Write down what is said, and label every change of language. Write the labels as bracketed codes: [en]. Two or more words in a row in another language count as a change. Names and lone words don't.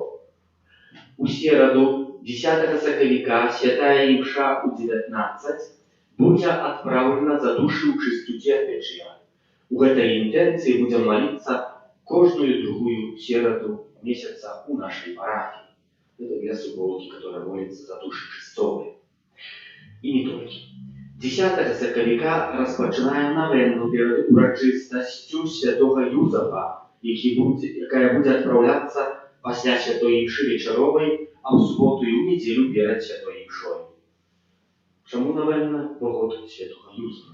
[be] У сераду, 10 сакавіка, святая імша ў 19 будзе адпраўлена за душы ў чыстуце апечыя. У гэтай інтэнцыі будзем маліцца кожную другую сераду месяца у нашай парафіі. [ru] Это для субботки, которая молится за души чистовые. И не только. [be] 10 сакавіка распачынаем навенну перад урачыстасцю святого Юзафа, якая будзе адпраўляцца пасля святой імшы вечаровай, а ў суботу і ў нядзелю перад святой імшой. Чаму навенна? Бо год святого Юзафа.